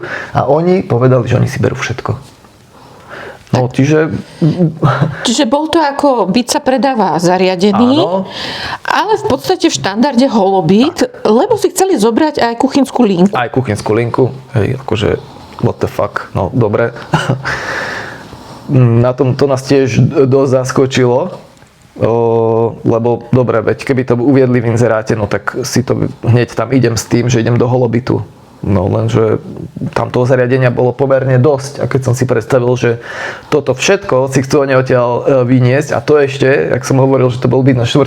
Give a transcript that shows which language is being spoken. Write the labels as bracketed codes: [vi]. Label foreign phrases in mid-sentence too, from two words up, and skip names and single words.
[sk] A oni povedali, že oni si berú všetko. No, Čiže bol to ako byt sa predáva zariadený, áno, ale v podstate v štandarde holobyt, lebo si chceli zobrať aj kuchynskú linku. Aj kuchynskú linku, hej, akože [en] what the fuck, [sk] no dobre. Na tom to nás tiež dosť zaskočilo, lebo dobre, veď keby to uviedli v inzeráte, no tak si to hneď tam idem s tým, že idem do holobytu. No lenže tam toho zariadenia bolo pomerne dosť a keď som si predstavil, že toto všetko si chcú oni odtiaľ vyniesť a to ešte, jak som hovoril, že to bol byt na 4.